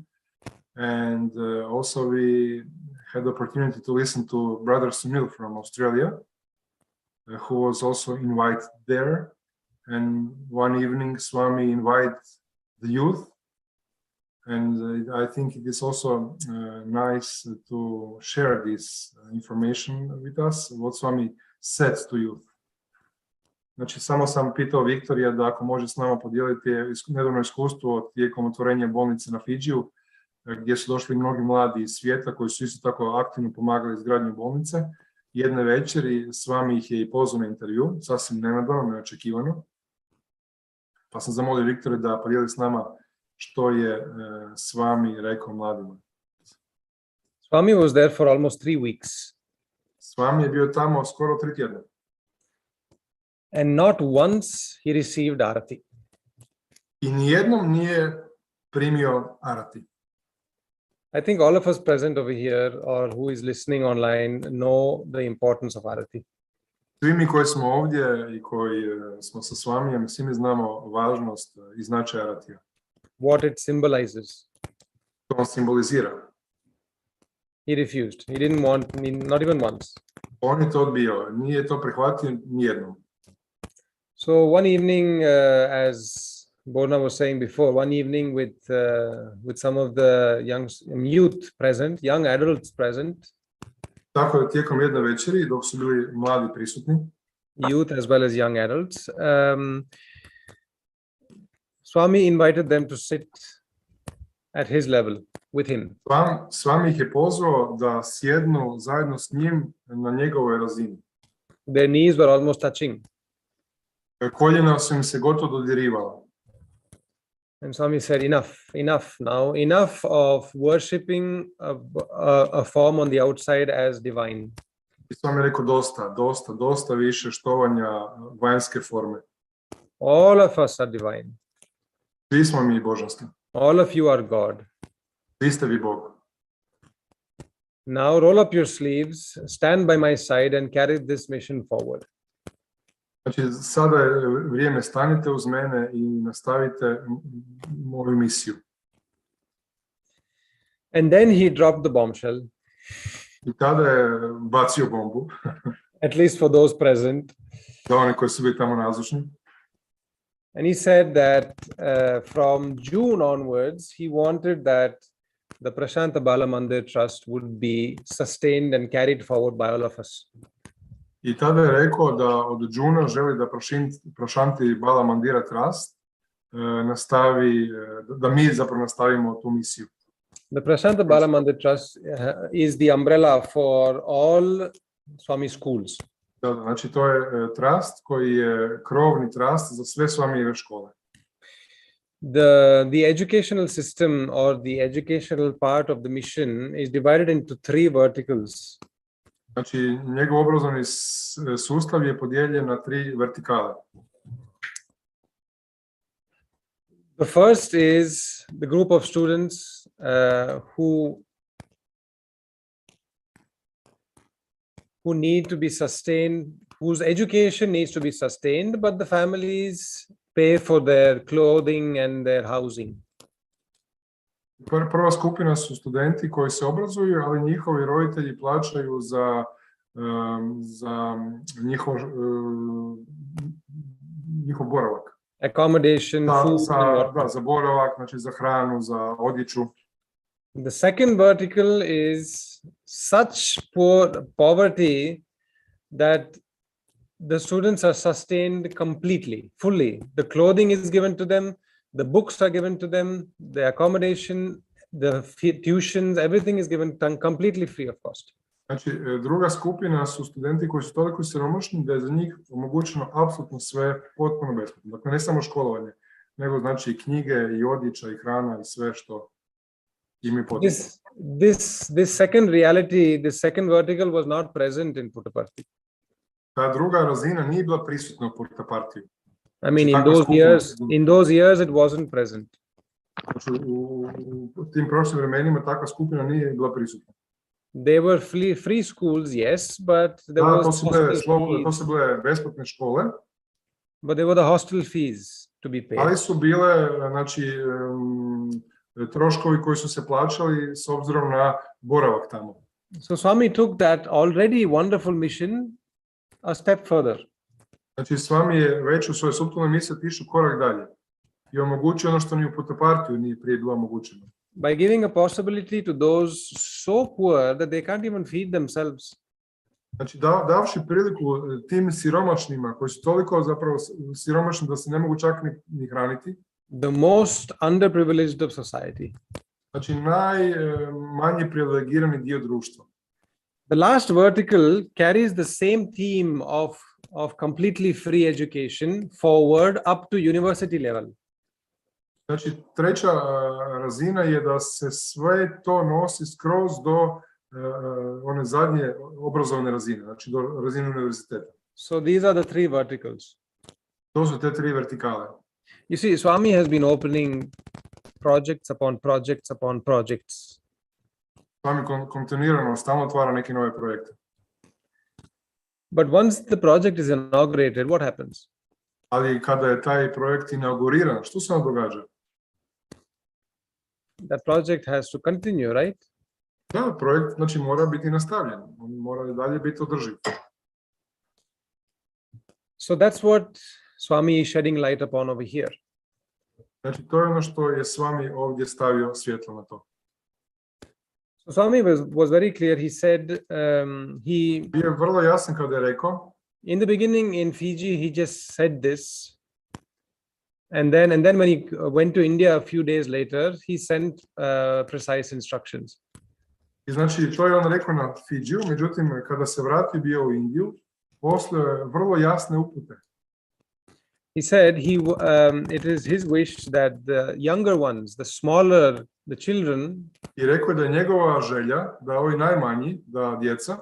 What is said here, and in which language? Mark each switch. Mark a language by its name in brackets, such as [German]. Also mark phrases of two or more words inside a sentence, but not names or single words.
[English] And also we had the opportunity to listen to Brother Sunil from Australia, who was also invited there. And one evening Swami invited the youth. And I think it is also nice to share this information with us, what Swami said to youth. [Croatian] Znači, samo sam pitao Victoryja da ako može s nama podijeliti nedavno iskustvo tijekom otvorenja bolnice na Fidžiju, gdje su došli mnogi mladi iz svijeta koji su isto tako aktivno pomagali izgradnju bolnice. Jedne večeri Svami ih je i pozvao na intervju, sasvim nenadano, neočekivano. Pa sam zamolio Victoryja da podijeli s nama što je Svami rekao mladima. [English] Swami was there for almost 3 weeks. [Croatian] Svami je bio tamo skoro 3 tjedna. [English] And not once he received arati. [Croatian] I nijednom nije primio arati. [English] I think all of us present over here or who is listening online know the importance of arati. [Croatian] Svi mi koji smo ovdje i koji smo sa Svamijem, svi mi znamo važnost i značaj aratija. [English] What it symbolizes. [Croatian] To on simbolizira. [English] He refused. He didn't want, not even once. [Croatian] On je to odbio, nije to prihvatio nijednom. [English] So one evening, as Borna was saying before, one evening with some of the youth present, young adults present. [Croatian] Tako je tijekom jedne večeri, dok su bili mladi prisutni. [English] Youth as well as young adults. Swami invited them to sit at his level with him. [Croatian] Svami ih je pozvao da sjednu zajedno s njim na njegovoj razini. [English] Their knees were almost touching. [Croatian] Koljena su im se gotovo dodirivala. [English] And Swami said, enough now, enough of worshipping a form on the outside as divine. [Croatian] I Swami je rekao dosta više štovanja vanjske forme. [English] All of us are divine. [Croatian] Svi smo mi božanski. [English] All of you are God. [Croatian] Vi ste vi Bog. [English] Now roll up your sleeves, stand by my side and carry this mission forward. [Croatian] Znači, sada je vrijeme, stanite uz mene i nastavite moju misiju. [English] And then he dropped the bombshell. [Croatian] I tada je bacio bombu. [English] At least for those present. [Croatian] Za one koji su bili tamo nazočni. [English] And he said that from June onwards, he wanted that the Prashanta Bala Mandir Trust would be sustained and carried forward by all of us. [Croatian] I tada je rekao da od džuna želi da Prashanti Bala Mandira Trust nastavi, da mi zapravo nastavimo tu misiju. [English] The Prashanta Bala Mandir Trust is the umbrella for all Swami schools. [Croatian] Da, znači to je trust koji je krovni trust za sve Svamijeve škole. [English] The educational system or the educational part of the mission is divided into 3 verticals. [Croatian] Znači, njegov obrazovni sustav je podijeljen na 3 vertikale. [English] The first is the group of students who need to be sustained, whose education needs to be sustained, but the families pay for their clothing and their housing. [Croatian] Prva skupina su studenti koji se obrazuju, ali njihovi roditelji plaćaju za njihov boravak. [English] Accommodation, food. [Croatian] Za boravak, znači za hranu, za odjeću. [English] The second vertical is such poverty that the students are sustained completely, fully. The clothing is given to them, the books are given to them, the accommodation, the tuitions, everything is given completely free of cost. [Croatian] Znači, druga skupina su studenti koji su toliko siromašni da je za njih omogućeno apsolutno sve potpuno besplatno. Dakle, ne samo školovanje, nego znači i knjige, i odjeća, i hrana, i sve što im je potrebno. [English] This second reality, this second vertical was not present in Puttaparthi. [Croatian] Ta druga razina nije bila prisutna u Puttaparthiju. [English] I mean, in those years it wasn't present. [Croatian] Znači, u tim prošlim vremenima takva skupina nije bila prisutna. [English] They were free schools, yes, but there [Croatian] to su bile besplatne škole. [English] But there were the hostel fees to be paid. [Croatian] Ali su bile, znači, troškovi koji su se plaćali s obzirom na boravak tamo. [English] So Swami took that already wonderful mission a step further. [Croatian] Znači, Svami je već u svojoj suptilnoj misli otišao korak dalje i omogućio ono što ni u Puttaparthiju nije prije bilo omogućeno. [English] By giving a possibility to those so poor that they can't even feed themselves. [Croatian] Znači, davši priliku tim siromašnima koji su toliko zapravo siromašni da se ne mogu čak ni hraniti. [English] The most underprivileged of society. [Croatian] Znači, najmanje privilegirani dio društva. [English] The last vertical carries the same theme of completely free education forward up to university level. [Croatian] Znači, treća razina je da se sve to nosi skroz do one zadnje obrazovne razine, znači do razine univerziteta. [English] So these are the three verticals. [Croatian] To su te tri vertikale. [English] You see, Swami has been opening projects upon projects upon projects. [Croatian] Svami kontinuirano stalno otvara neke nove projekte. [English] But once the project is inaugurated, what happens? [Croatian] Ali kada je taj projekt inauguriran, što se događa? [English] That project has to continue, right? [Croatian] Da, projekt znači mora biti nastavljen, on mora dalje biti održiv. [English] So that's what Swami is shedding light upon over here. [Croatian] Znači, to je ono što je Svami ovdje stavio svjetlo na to. [English] So Swami was very clear. He said [Croatian] Bio je vrlo jasan kada je rekao. [English] In the beginning in Fiji, he just said this. And then when he went to India a few days later, he sent precise instructions. [Croatian] I znači, to je on rekao na Fidžiju, međutim, kada se vratio bio u Indiju, poslao je vrlo jasne upute. [English] He said it is his wish that the younger ones, the smaller, the children, [Croatian] I rekao da je njegova želja da ovi najmanji, da djeca,